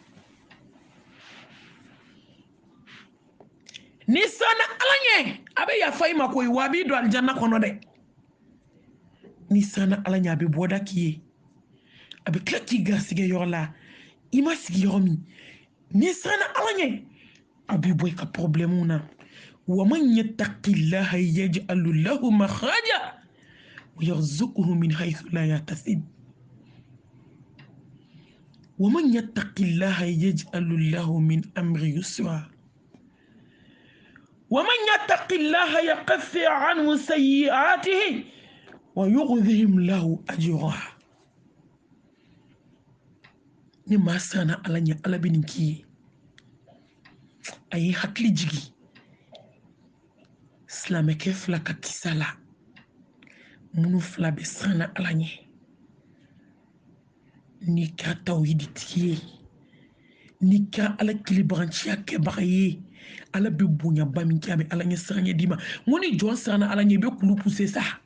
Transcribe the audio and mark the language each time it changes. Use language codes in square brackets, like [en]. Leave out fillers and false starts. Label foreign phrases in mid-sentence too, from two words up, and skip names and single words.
[bm] ni sanna ala ɲɛ a bɛ yafa i ma koyi wa a b'i don alijanna kɔnɔ dɛ ni sanna ala ɲɛ a bɛ bɔda k'i ye a bɛ tila k'i garisɛgɛ yɔrɔ la i ma sigi yɔrɔ min ni sanna ala ɲɛ a b'i bɔ i ka problɛmuw na [ar] ومن يتق الله يجعل له مخرجا ويرزقه من حيث لا يحتسب ومن يتق الله يجعل له من أمره يسرا ومن يتق الله يكفر عنه سيئاته ويعظم له أجرا [bm] ni maa sanna ala ɲɛ ala bɛ nin k'i ye a ye hakili jigi silamɛkɛ fila ka kisa la minnu fila bɛ sanna ala ɲɛ n'i ka tawhidi tigi ye n'i ka ala kilibaganciya kɛbaga ye ala bɛ bonyaba min kɛ a bɛ ala ɲɛ siranɲɛ d'i ma n ko ni jɔn sanna ala ɲɛ i bɛ kulu puse sa